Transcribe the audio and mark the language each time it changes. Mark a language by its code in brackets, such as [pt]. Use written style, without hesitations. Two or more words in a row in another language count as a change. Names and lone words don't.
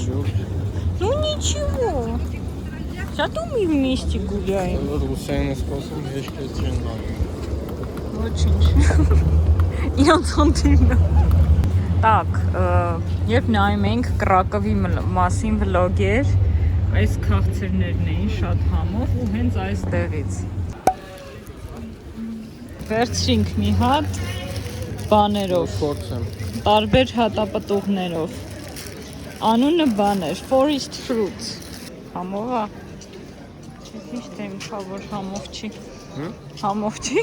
[ru] Ну ничего. Зато мы вместе гуляем. Очень. Я центина. Так, [hy] երբ նայում ենք Կրակովի մասին վլոգեր, այս քաղցրներն էին շատ համով ու հենց այստեղից։ Վերցրինք մի հատ բաներով, տարբեր հատապտուղներով։ Անունը բան էր, [en] Forest Fruits։ [hy] Համով է։ Ճիշտ եմ քա որ համով չի։ Համով չի։